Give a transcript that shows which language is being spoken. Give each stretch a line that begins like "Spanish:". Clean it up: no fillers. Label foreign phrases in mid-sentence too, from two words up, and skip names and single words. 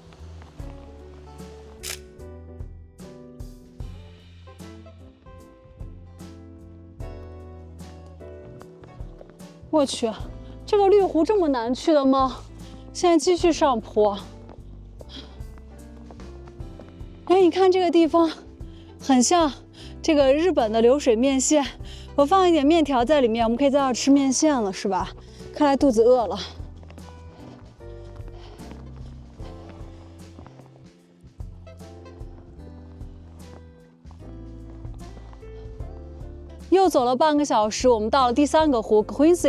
Chinese: 我去，這個綠湖這麼難去的嗎？現在繼續上坡。哎，你看這個地方，很像這個日本的流水麵線。我放一點麵條在裡面，我們可以在這兒吃麵線了，是吧？看來肚子餓了。又走了半個小時，我們到了第3個湖 Quincy。